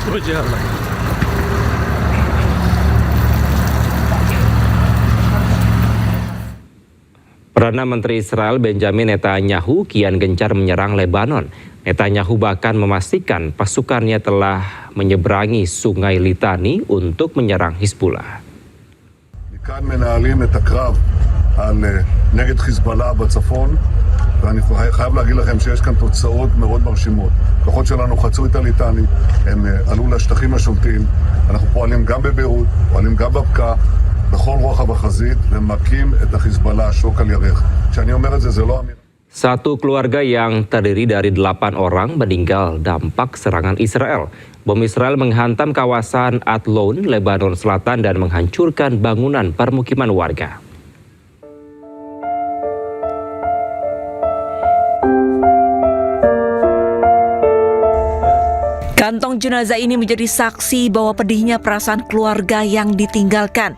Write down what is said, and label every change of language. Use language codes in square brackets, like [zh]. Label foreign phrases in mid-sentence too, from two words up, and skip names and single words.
[id] Perdana Menteri Israel Benjamin Netanyahu kian gencar menyerang Lebanon. Netanyahu bahkan memastikan pasukannya telah menyeberangi Sungai Litani untuk menyerang Hizbullah. [he] מכאן מנהלים את הקרב על נגד חיזבאללה בצפון, ואני חייב להגיד לכם שיש כאן תוצאות מאוד מרשימות. כוחות שלנו חצו את הליטני, הם עלו לשטחים השולטים, אנחנו פועלים גם בביירות, פועלים גם בבקעה, בכל רוחב החזית, ומכים את החיזבאללה שוק על ירך. כשאני אומר את זה, זה לא אמירה. [id] Satu keluarga yang terdiri dari 8 orang meninggal dampak serangan Israel. Bom Israel menghantam kawasan Atlon, Lebanon Selatan dan menghancurkan bangunan permukiman warga. Kantong jenazah ini menjadi saksi bahwa pedihnya perasaan keluarga yang ditinggalkan.